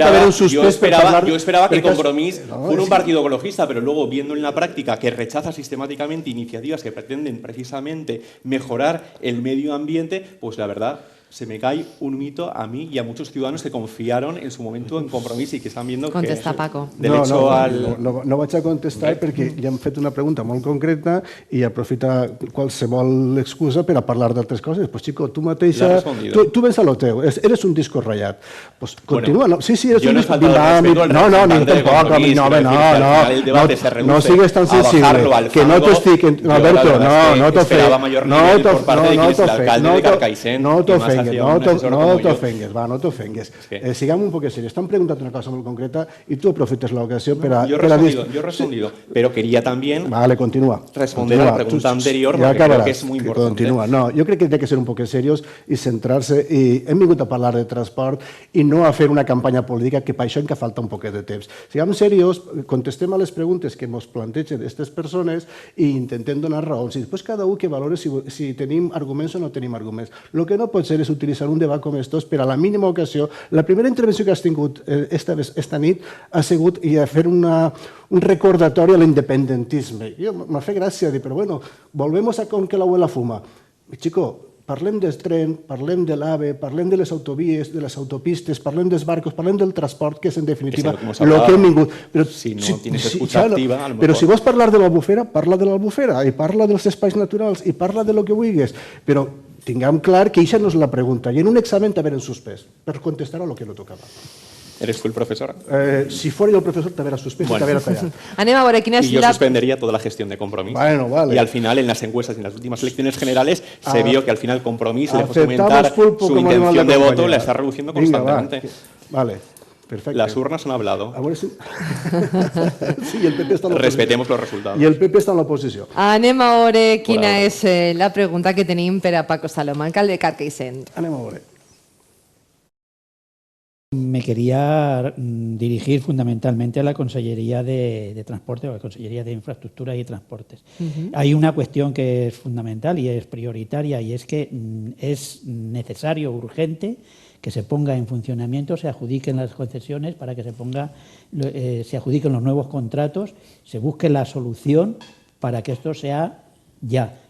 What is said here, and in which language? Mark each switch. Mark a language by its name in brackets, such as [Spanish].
[Spanish] yo esperaba que Compromís fuera un partido ecologista, pero luego, viendo en la práctica que rechaza sistemáticamente iniciativas que pretenden precisamente mejorar el medio ambiente, pues la verdad se me cae un mito a mí y a muchos ciudadanos que confiaron en su momento en Compromís [Catalan] i que estan [Spanish] viendo Contesta, Paco. [Catalan] No vaig a contestar perquè ja hem fet una pregunta molt concreta i aprofita qualsevol excusa per a parlar d'altres coses. Pues chico, tu mateixa... Tu vens a lo teu, eres un disco ratllat. Pues continua. Sí, eres un disco... No, ni tampoc. No sigues tan sensible. Que no t'estic... Alberto, no t'ofengues. No t'ofengues. Siguem un poc serios. Están preguntando una cosa muy concreta y tú aprofites la ocasión para... [Spanish] Yo he respondido, pero quería también responder a la pregunta anterior, porque creo que es muy importante. [Catalan] Continua. No, jo crec que té que ser un poc serios i centrar-se, i hem vingut a parlar de transport i no a fer una campanya política, que per això encara falta un poquet de temps. Siguem serios, contestem a les preguntes que ens plantegen aquestes persones i intentem donar raons, i després cada un que valore si tenim arguments o no tenim arguments. El que no pot ser és utilitzar un debat com estos per a la mínima ocasió. La primera intervenció que has tingut esta nit ha sigut i a fer un recordatori a l'independentisme. M'ha fet gràcia dir, però bueno, [Spanish] volvemos a con que la abuela fuma. [Catalan] Chico, parlem del tren, parlem de l'AVE, parlem de les autovies, de les autopistes, parlem dels barcos, parlem del transport, que és en definitiva el que hem vingut. [Spanish] Si no tienes escucha activa, a lo mejor... [Catalan] Però si vols parlar de l'Albufera, parla de l'Albufera, i parla dels espais naturals, i parla de lo que vulguis, però tinguem clar que això no és la pregunta, i en un examen t'haver suspès per contestar a lo que no tocava. [Spanish] ¿Eres tú el profesor? Si fuera yo el profesor, te hubiera suspenso y te hubiera tallado. [Catalan] Anem a veure quina és [Spanish] y yo suspendería toda la gestión de Compromís. Bueno, vale. Y al final, en las encuestas y en las últimas elecciones generales, se vio que al final Compromís, lejos de aumentar su intención de voto, la está reduciendo constantemente. [Catalan] Vale. Perfecte. [Spanish] Las urnas han hablado. [Catalan] A veure si... Sí, el PP està en l'oposició. [Spanish] Respetemos los resultados. [Catalan] I el PP està en l'oposició. Anem a veure quina [Spanish] ahora. [Catalan] és la pregunta que tenim per a Paco Salom, alcalde de Carcaixent. Anem a veure. [Spanish] Me quería dirigir fundamentalmente a la Consellería de Transporte o a la Consellería de Infraestructuras y Transportes. Hay una cuestión que es fundamental y es prioritaria y es que es necesario, urgente, que se ponga en funcionamiento, se adjudiquen las concesiones para que se adjudiquen los nuevos contratos, se busque la solución para que esto sea ya.